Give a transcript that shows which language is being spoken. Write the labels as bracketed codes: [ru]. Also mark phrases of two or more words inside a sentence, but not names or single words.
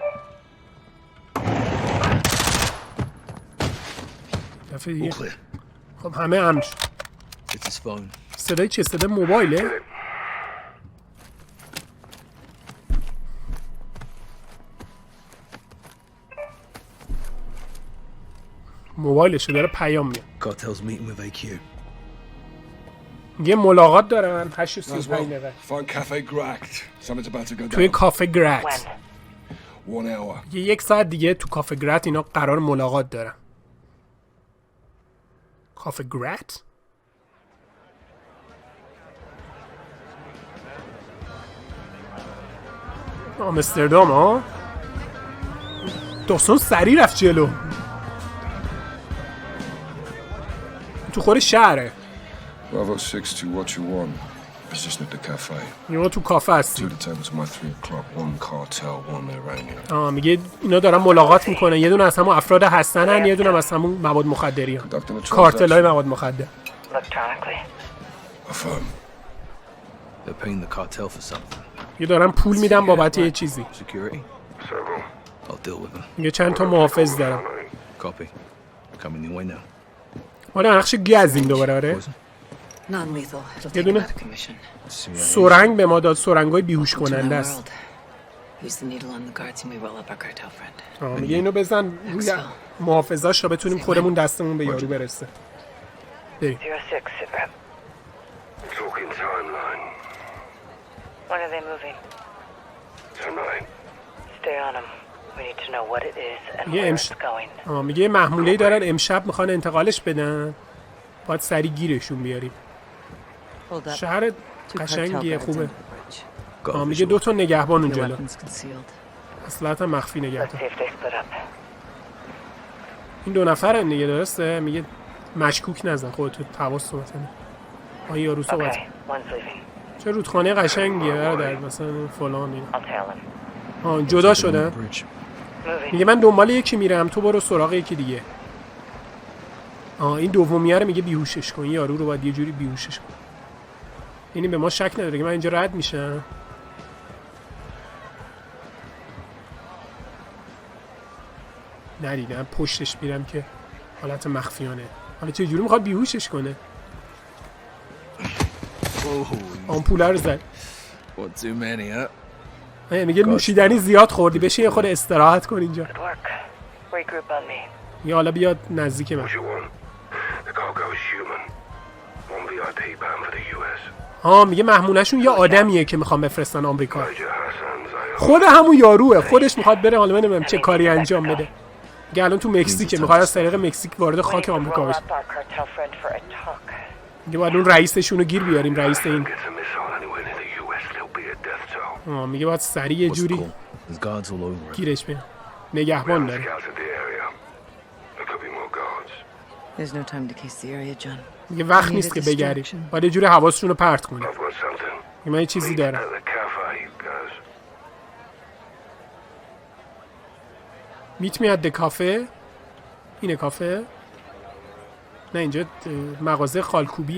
[fa] دفعه دیگه خب همه امن شد. [en] It's his phone. [fa] صدای چه؟ صدای موبایله؟ موبایلشه داره پیام میاد. [en] Cartel's meeting with AQ. [fa] یه ملاقات دارن 8:35 دقیقه [en] Find Cafe Gracht. Something's about to go [fa] توی [en] down. [fa] کافه گرت. [en] 1 hour. [fa] یه 1 ساعت دیگه تو کافه گرت اینا قرار ملاقات دارن. کافه گرت؟ آمستردام ها؟ داستان سریع رفت جلو. تو خور شهره. [en] Bravo 6 to what you want. Position at the cafe. [fa] اینا تو کافه هستی. [en] Two to tables my 3 o'clock. One cartel, one Iranian. [fa] میگه اینا دارن ملاقات میکنن. یه دونه از همون افراد هستن، یه دونه از همون مواد مخدری هن. کارتل های مواد مخدر. [en] Affirm. They're paying the cartel for something. [fa] یه دارن پول میدن بابت یه چیزی. [en] Security? I'll deal with them. [fa] میگه چند تا محافظ دارم. [en] Copy. Coming your way now. [fa] حالا نقش گزیم دوباره آره. [en] Non-lethal. It'll [fa] یه [en] take [fa] دونه [en] him out of commission. [fa] سرنگ به ما داد. سرنگای بیهوش کننده است. [en] Use the needle on the guards and we roll up our cartel friend. [fa] میگه اینو بزن روی محافظاش تا بتونیم خودمون دستمون به یارو برسه. بریم. [en] 06, sit rep. Talking timeline. When are they moving? Tonight. Stay on them. We need to know what it is and [fa] یه [en] where [fa] امش... [en] it's going. [fa] میگه محموله‌ای دارن امشب میخوان انتقالش بدن. باید سریع گیرشون بیاریم. [en] Hold up. [fa] شهر [en] Two cartel [fa] قشنگیه [en] guards [fa] خوبه. [en] under the bridge. [fa] میگه 2 تا نگهبان اون [en] Their [fa] جلو. [en] weapons concealed. [fa] اصلاً مخفی [en] Let's [fa] نگهدار. [en] see if they split up. [fa] این 2 نفرن دیگه درسته؟ میگه مشکوک نزن خودتو حواس صحبت کنه. یارو صحبت. [en] Okay, one's leaving. [fa] چه رودخانه قشنگیه برادر مثلا فلان اینا. [en] I'll tail him. [fa] جدا شدن. [en] Bridge. Moving. [fa] میگه من دنبال یکی میرم تو برو سراغ یکی دیگه. این دومیه رو میگه بیهوشش کن. یارو رو باید یه جوری بیهوشش کن. یعنی به ما شک نداره که من اینجا رد میشم. ندیدم پشتش میرم که حالت مخفیانه. حالا چه جوری میخواد بیهوشش کنه؟ آمپوله رو زد. [en] What too many, huh? [fa] میگه نوشیدنی زیاد خوردی بشه یه خود استراحت کن اینجا. [en] Good work. Regroup on me. [fa] یا حالا بیاد نزدیک من. [en] What you want? The cargo is human. One VIP bound for the US. [fa] میگه محمولشون یه آدمیه که میخوام بفرستن آمریکا. Major Hassan's خود همون یاروه. خودش میخواد بره حالا نمیدونم چه کاری انجام بده. میگه الان تو مکزیکه میخواد از طریق مکزیک وارد خاک آمریکا بشه. میگه باید اون رئیسشون رو گیر بیاریم. رئیس این میگه باید سریع یه جوری گیرش بیاریم. نگهبان داره. [en] There's no time to case the area, John. [fa] میگه وقت نیست که بگردیم. باید یه جوری حواسشون رو پرت کنیم. من یه چیزی دارم. میت میاد کافه. اینه کافه. نه اینجا مغازه خالکوبیه.